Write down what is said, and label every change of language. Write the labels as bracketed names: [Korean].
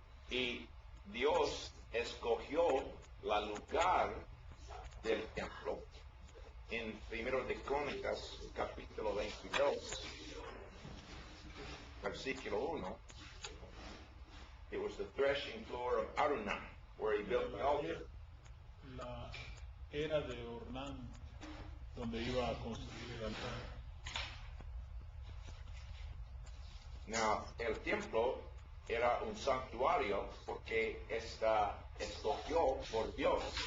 [Spanish] Y Dios escogió el lugar del templo en 1 de Crónicas, capítulo 22, versículo 1. [English] It was the threshing floor of Araunah, where he built the altar. [Spanish] La era de Ornán, donde iba a construir el altar. Now, el templo era un santuario porque escogió por Dios.